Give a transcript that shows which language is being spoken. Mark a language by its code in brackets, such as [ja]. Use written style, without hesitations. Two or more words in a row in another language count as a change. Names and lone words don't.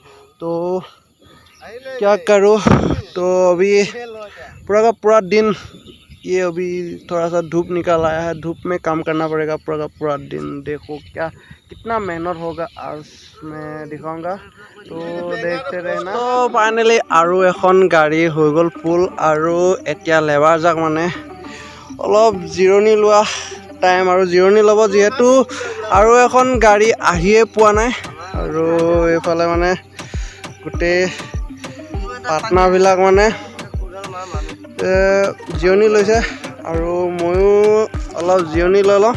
[hi] तो क्या करूँ, तो अभी पूरा का पूरा दिन ये अभी थोड़ा सा धूप निकल आया है, धूप में काम करना पड़ेगा पूरा का पूरा दिन। देखो क्या कितना मेहनत होगा आज मैं दिखाऊंगा, तो देखते रहना। तो फाइनली [as] আৰু এখন গাড়ী হৈ গ'ল ফুল, আৰু এতিয়া লেবাৰ যাক মানে অলপ জিৰণি লোৱা টাইম, আৰু জিৰণি ল'ব যিহেতু আৰু এখন গাড়ী আহিয়ে পোৱা নাই। আৰু এইফালে মানে গোটেই পাৰ্টনাৰবিলাক মানে জিৰণি লৈছে, আৰু ময়ো অলপ জিৰণি লৈ লওঁ।